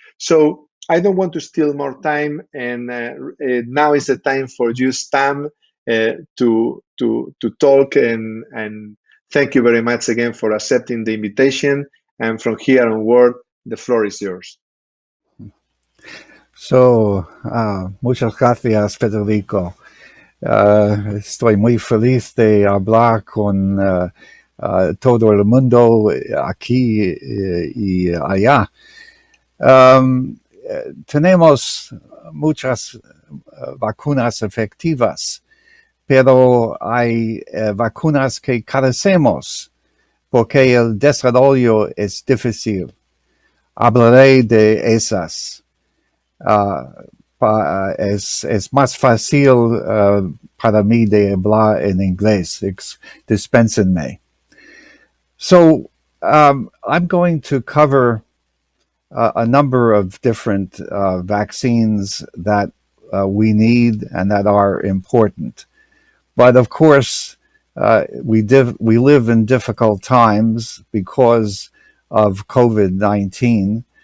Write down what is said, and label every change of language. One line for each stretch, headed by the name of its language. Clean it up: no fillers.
English: So I don't want to steal more time, and now is the time for you, Stan, to talk, and thank you very much again for accepting the invitation. And from here onward, the floor is yours.
Spanish: So, muchas gracias, Federico. Estoy muy feliz de hablar con todo el mundo aquí y allá. Tenemos muchas vacunas efectivas, pero hay vacunas que carecemos porque el desarrollo es difícil. Hablaré de esas. Es más fácil para mí de hablar en inglés. Dispénsenme.
English: So I'm going to cover a number of different vaccines that we need and that are important. But of course, we live in difficult times because of COVID-19.